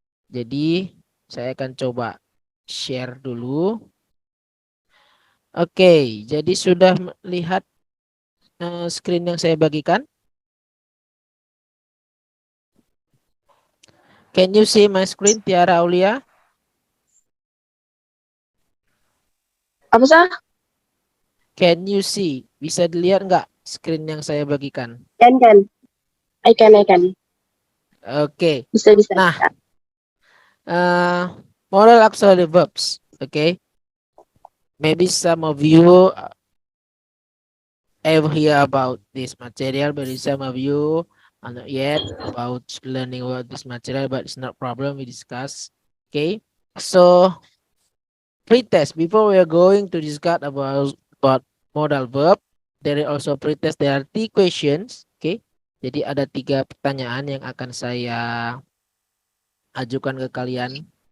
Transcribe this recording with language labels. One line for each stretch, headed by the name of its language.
Indonesian: Jadi saya akan coba share dulu. Oke, jadi sudah melihat screen yang saya bagikan?
English: Can you see my screen, Tiara Aulia?
Indonesian: Apa sah?
English: Can you see?
Indonesian: Bisa dilihat nggak screen yang saya bagikan? Kan.
English: I can.
Indonesian: Oke. Bisa.
English: Nah, modal auxiliary verbs. Okay. Maybe some of you ever hear about this material, but some of you are not yet about learning about this material, but it's not problem, we discuss. Okay. So pretest, before we are going to discuss about modal verb, there is also pretest. There are 3 questions. Okay.
Indonesian: Jadi ada 3 pertanyaan yang akan saya ajukan ke kalian.